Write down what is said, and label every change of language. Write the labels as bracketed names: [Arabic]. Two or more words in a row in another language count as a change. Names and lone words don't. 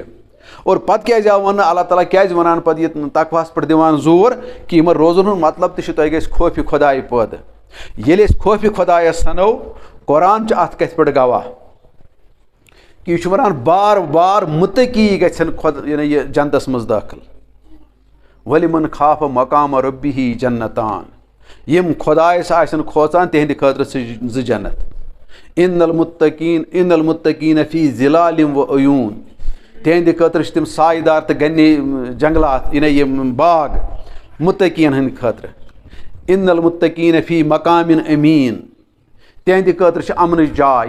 [Kashmiri] اور پَتہٕ کیٛازِ آو وَننہٕ اللہ تعالیٰ کیٛازِ وَنان پَتہٕ یہِ تقواہَس پٮ۪ٹھ دِوان زور کہِ یِمَن روزَن ہُنٛد مطلب تہِ چھُ تۄہہِ گژھِ خوفہِ خۄدایہِ پٲدٕ. ییٚلہِ أسۍ خوفہِ خۄدایَس سَنو قرآن چھُ اَتھ کَتھِ پٮ۪ٹھ گواہ کہِ یہِ چھُ وَنان بار بار مُتقی گژھن یعنی یہِ جنتَس منٛز دٲخٕل. [Arabic] وَلِمَن خافَ مقامَ رۄبِّہِ جنتان [Kashmiri] یِم خۄدایَس آسن کھوژان تِہنٛدِ خٲطرٕ چھِ 2 جنت. [Arabic] اِن المُتقیٖنَ فی ظِلالٍ و عیوٗن [Kashmiri] تِہنٛدِ خٲطرٕ چھِ تِم سایہِ دار تہٕ گنہِ جنگلات یعنی یِم باغ مُتقیٖن ہٕنٛدِ خٲطرٕ. [Arabic] اِن المُتقیٖنَ فی مقامٍ امیٖن [Kashmiri] تِہنٛدِ خٲطرٕ چھِ اَمنٕچ جاے.